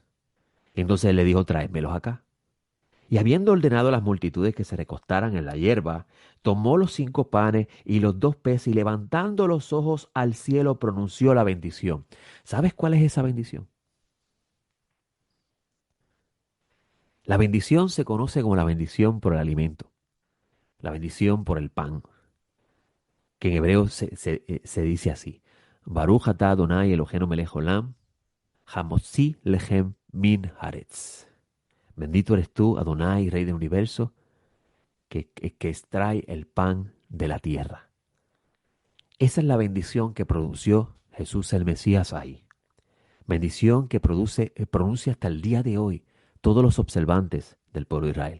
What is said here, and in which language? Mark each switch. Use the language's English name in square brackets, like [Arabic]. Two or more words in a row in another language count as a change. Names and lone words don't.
[Spanish] Entonces él le dijo: tráemelos acá. Y habiendo ordenado a las multitudes que se recostaran en la hierba, tomó los 5 panes y los 2 peces y levantando los ojos al cielo pronunció la bendición. ¿Sabes cuál es esa bendición? La bendición se conoce como la bendición por el alimento, la bendición por el pan, que en hebreo se dice así: [Hebrew] ברוך אתה אדוני אלהינו מלך עולם המוציא לחם מן הארץ. [Spanish] Bendito eres tú, Adonai, Rey del universo, que extrae el pan de la tierra. Esa es la bendición que pronunció Jesús el Mesías ahí. Bendición que pronuncia hasta el día de hoy todos los observantes del pueblo de Israel.